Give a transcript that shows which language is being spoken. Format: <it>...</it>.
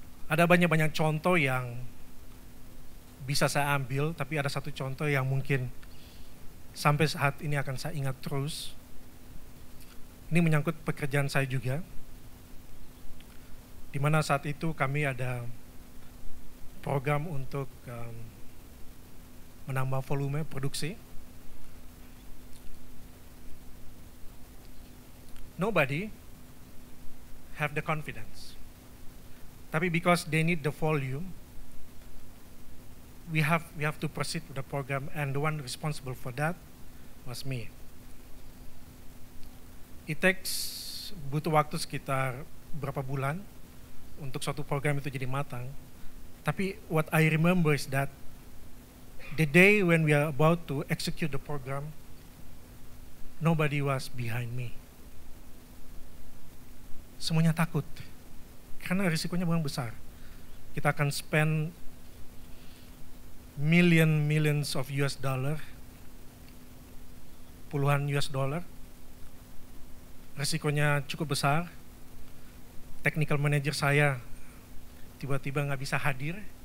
<id>Ada banyak contoh yang bisa saya ambil, tapi ada satu contoh yang mungkin sampai saat ini akan saya ingat terus. Ini menyangkut pekerjaan saya juga, di mana saat itu kami ada program untuk menambah volume produksi.</id> <en>Nobody have the confidence. Tapi because they need the volume, we have to proceed with the program, and the one responsible for that was me. It takes</en> <id>butuh waktu sekitar berapa bulan untuk suatu program itu jadi matang.</id> <en>Tapi what I remember is that the day when we are about to execute the program, nobody was behind me.</en> <id>Semuanya takut, karena risikonya memang besar. Kita akan</id> <en>spend millions of US dollar,</en> <id>puluhan</id> <en>US dollar.</en> <id>Risikonya cukup besar. Technical manager saya tiba-tiba nggak bisa hadir.</id>